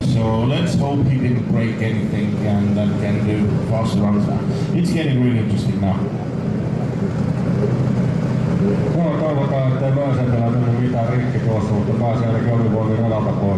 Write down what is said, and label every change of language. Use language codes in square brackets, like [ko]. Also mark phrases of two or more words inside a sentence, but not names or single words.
[en] So let's hope he didn't break anything and can do fast runs. It's getting really interesting now. [fi] Joo, toivotaan, ettei Möisentelä mennyt mitään rikki tuossa, mutta pääsee ainakin omivoimin radalta pois.